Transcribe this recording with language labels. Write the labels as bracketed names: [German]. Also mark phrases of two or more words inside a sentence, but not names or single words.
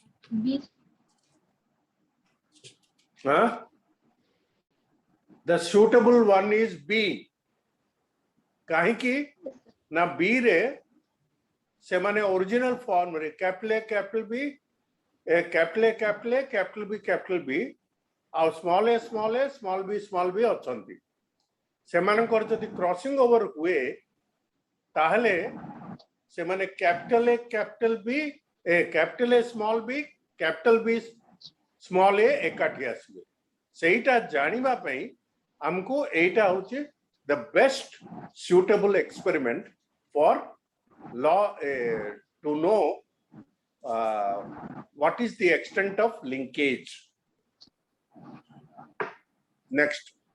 [English] B. Huh? The suitable one is B. [Odia] କାହିଁକି ନା B ରେ ସେମାନେ [English] original form [Odia] re [English] capital A, capital B, capital A, capital A, capital B, capital B, और small a, small b [Odia] ଅଛନ୍ତି ସେମାନଙ୍କର ଯଦି [English] crossing over [Odia] ହୁଏ ତାହେଲେ ସେମାନେ [English] capital A capital B capital A small B capital B small A [Odia] ଏକାଠି ଆସିବେ ସେଇଟା ଜାଣିବା ପାଇଁ ଆମକୁ ଏଇଟା ହଉଛି [English] the best suitable experiment for l to know what is the extent of linkage. Next.